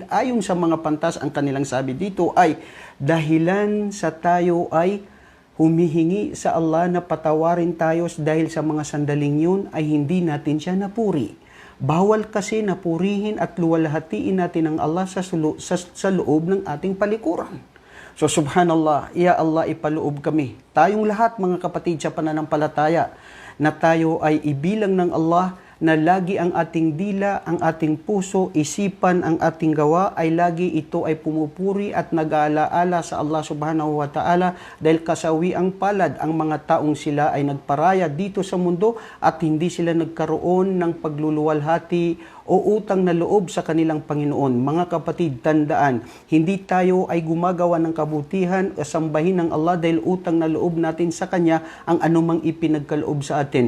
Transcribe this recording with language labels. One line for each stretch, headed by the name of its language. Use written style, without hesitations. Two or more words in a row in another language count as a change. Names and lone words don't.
Filipino: Ayon sa mga pantas, ang kanilang sabi dito ay dahilan sa tayo ay humihingi sa Allah na patawarin tayo dahil sa mga sandaling yun ay hindi natin siya napuri. Bawal kasi napurihin at luwalhatiin natin ang Allah sa loob ng ating palikuran.
Arabic: So سبحان الله يا الله,
Filipino: ipaloob kami. Tayong lahat mga kapatid sa pananampalataya na tayo ay ibilang ng Allah na lagi ang ating dila, ang ating puso, isipan, ang ating gawa ay lagi ito ay pumupuri at nag-aalaala sa Allah
Arabic: سبحانه وتعالى
Filipino: dahil kasawi ang palad ang mga taong sila ay nagparaya dito sa mundo at hindi sila nagkaroon ng pagluluwalhati o utang na loob sa kanilang Panginoon. Mga kapatid, tandaan, hindi tayo ay gumagawa ng kabutihan o sambahin ng Allah dahil utang na loob natin sa Kanya ang anumang ipinagkaloob sa atin.